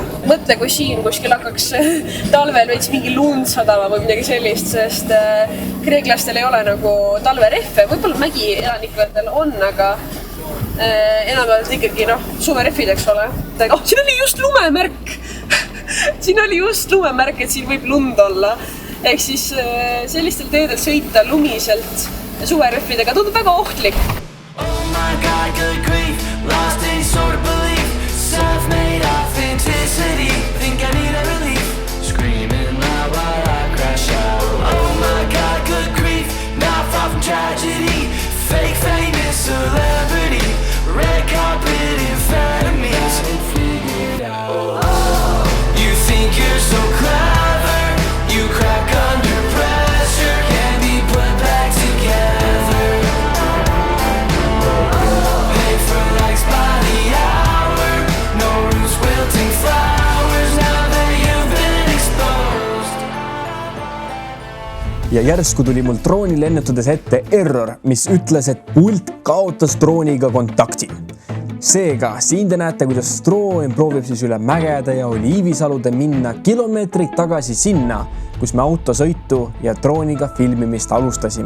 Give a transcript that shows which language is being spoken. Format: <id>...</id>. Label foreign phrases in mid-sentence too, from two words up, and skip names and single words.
<et>Mõtle, kui siin kuskil hakkaks talvel veits mingi lund sadama või midagi sellist, sest kreeklastel ei ole nagu talverehve, võib-olla mägielanikadel on, aga enamalt ikkagi suverehvid, eks ole. Siin oli just lumemärk. Siin oli just lumemärk, et siin võib lund olla. Ehk siis sellistel teedel sõita lumiselt suverehvidega tundub väga ohtlik.</et> <en>Oh my God, good grief, lost any sort of belief, self-made authenticity, think I need a relief, screaming loud while I crash out. Oh my God, good grief, not far from tragedy, fake famous celebrity, red carpet in front of me, figured out. You think you're so clever, you crack under pressure, can't be put back together. Pay for likes by the hour, no roots wilting flowers, now that you've been exposed.</en> <et>Ja järsku tuli mul drooni lennutades ette error, mis ütles, et pult kaotas drooniga kontakti. Seega, siin te näete, kuidas droon proovib siis üle mägede ja oliivisalude minna kilomeetrid tagasi sinna, kus me autosõitu ja drooniga filmimist alustasime.</et>